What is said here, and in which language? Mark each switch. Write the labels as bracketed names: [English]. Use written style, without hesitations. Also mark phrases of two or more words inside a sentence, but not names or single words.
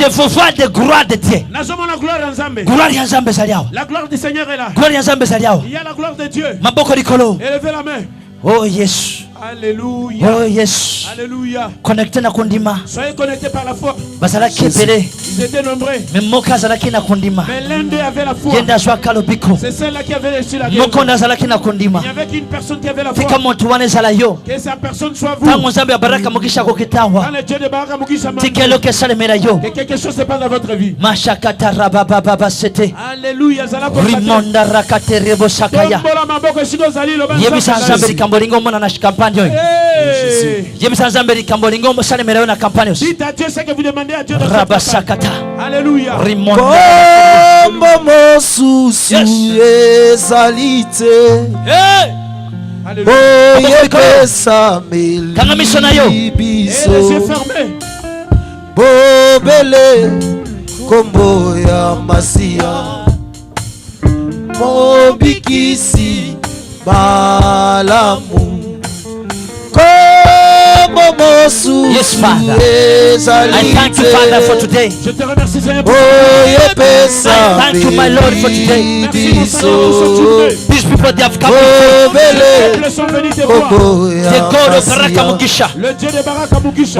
[French] Je vois de gloire de Dieu. La gloire du Seigneur est là. Il y a la gloire de Dieu. Élevez la main. [English] Oh yes. [French] Alléluia. [English] Oh yes. [French] Alléluia. [Lingala] Connecté na kondima. [French] Soyez connectés par la foi. Ils étaient nombreux. Mais l'un d'eux avait la foi. C'est celle-là qui avait reçu la guérison. Il n'y avait qu'une personne qui avait la foi. Que sa personne soit vous. Quand le Dieu de Baraka Mukisha que quelque chose se passe dans votre vie. Alléluia. Dites à Dieu ce que vous demandez à Dieu de faire. Alléluia. [Lingala] Kombo mosusu ezalite. Oyepesa meli biso. Bobele kombo ya Masia. Mobikisi balamu. [English] Yes, Father. I thank you, Father, for today. [French] Je te remercie, Seigneur. [English] I thank you, my Lord, for today. These people, they have come the God of Baraka Mukisha. [French] Le Dieu de Baraka Mukisha.